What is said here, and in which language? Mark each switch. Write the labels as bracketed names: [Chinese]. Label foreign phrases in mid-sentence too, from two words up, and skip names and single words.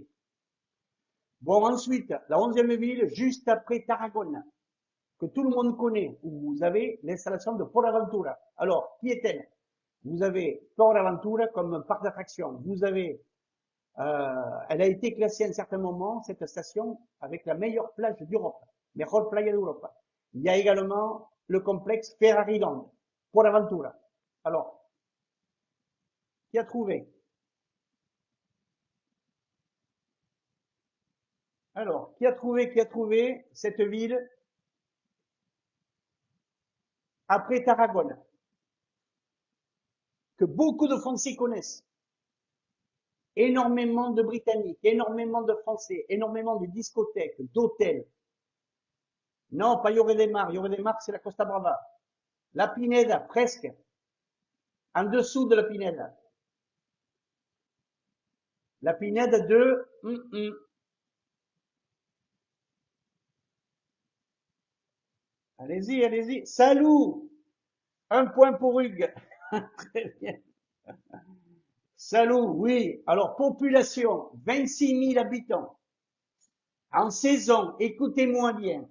[French] Bon, ensuite, la 11e ville, juste après Tarragone, que tout le monde connaît, où vous avez l'installation de Port Aventura. Alors, qui est-elle? Vous avez Port Aventura comme parc d'attractions. Vous avez, elle a été classée à un certain moment, cette station, avec la meilleure plage d'Europe, [Spanish] mejor playa d'Europe. [French] Il y a également le complexe Ferrari Land, Port Aventura. Alors, qui a trouvé? Alors, qui a trouvé cette ville après Tarragone, que beaucoup de Français connaissent? Énormément de Britanniques, énormément de Français, énormément de discothèques, d'hôtels. Non, pas Lloret de Mar. Lloret de Mar, c'est la Costa Brava. La Pineda, presque. En dessous de la Pineda. La Pineda de... Allez-y, allez-y. Salou. Un point pour Hugues. Très bien. Salou, oui. Alors, population, 26 000 habitants. En saison, écoutez-moi bien.